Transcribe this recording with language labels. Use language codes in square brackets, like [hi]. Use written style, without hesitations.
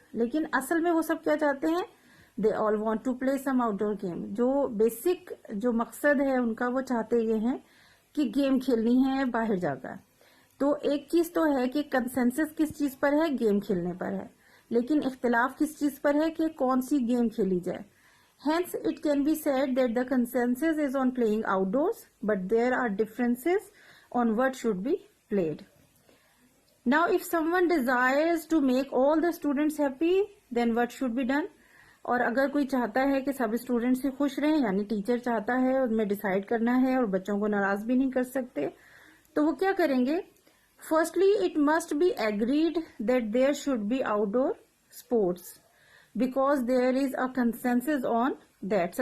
[ur] لیکن اصل میں وہ سب کیا چاہتے ہیں؟ [en] They all want to play some outdoor game. [ur] جو بیسک جو مقصد ہے ان کا، وہ چاہتے یہ ہیں کہ گیم کھیلنی ہے باہر جا کر. تو ایک چیز تو ہے کہ کنسنسس کس چیز پر ہے؟ گیم کھیلنے پر ہے. لیکن اختلاف کس چیز پر ہے کہ کون سی گیم کھیلی جائے. [en] Hence it can be said that the consensus is on playing outdoors, but there are differences on what should be played. Now if someone desires to make all the students happy, then what should be done? [ur] اور اگر کوئی چاہتا ہے کہ سب student سے خوش رہیں، یعنی ٹیچر چاہتا ہے ان میں ڈیسائیڈ کرنا ہے اور بچوں کو ناراض بھی نہیں کر سکتے، تو وہ کیا کریں گے؟ [en] Firstly it must be agreed that there should be outdoor sports because there is a consensus on that.